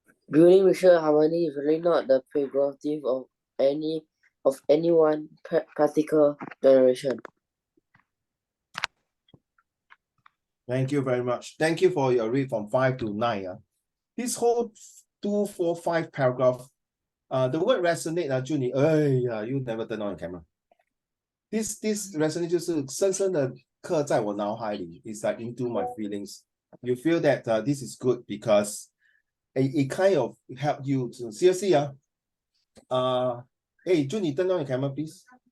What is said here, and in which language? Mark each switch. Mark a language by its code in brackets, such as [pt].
[en] Building racial harmony is really not the prerogative of any one particular generation. Thank you very much. Thank you for your read from 5 to 9. This whole 2, 4, 5 paragraph, the word resonate, Judy, you never turn on your camera. This resonate [zh] 就是深深的刻在我脑海里. [en] It's like into my feelings. You feel that this is good because it kind of help you to seriously. Hey, Judy, turn on your camera, please.